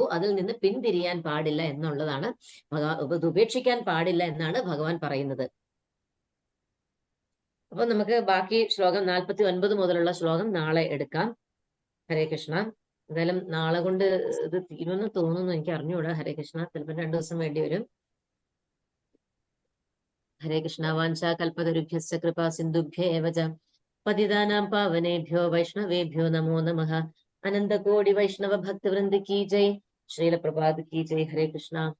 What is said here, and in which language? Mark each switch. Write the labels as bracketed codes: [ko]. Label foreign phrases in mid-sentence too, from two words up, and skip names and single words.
[ml] അതിൽ നിന്ന് പിന്തിരിയാൻ പാടില്ല എന്നുള്ളതാണ്, ഉപേക്ഷിക്കാൻ പാടില്ല എന്നാണ് ഭഗവാൻ പറയുന്നത്. അപ്പൊ നമുക്ക് ബാക്കി ശ്ലോകം 49 മുതലുള്ള ശ്ലോകം നാളെ എടുക്കാം. [sa] ഹരേ കൃഷ്ണ. [ml] എന്തായാലും നാളെ കൊണ്ട് ഇത് തീരുമെന്ന് തോന്നുന്നു, എനിക്ക് അറിഞ്ഞുകൂടാ. [sa] ഹരേ കൃഷ്ണ. [ml] ചിലപ്പോൾ 2 ദിവസം വേണ്ടി വരും. [sa] ഹരേ കൃഷ്ണ. വാഞ്ചാ കൽപതരുഭ്യശ്ച കൃപാ സിന്ധുഭ്യേവ ച പതിതാനാം പാവനേഭ്യോ വൈഷ്ണവേഭ്യോ നമോ നമഃ. [hi] अनंतकोटि वैष्णव भक्तवृंद की जय। श्रील प्रभात की जय. [sa] ഹരേ കൃഷ്ണ.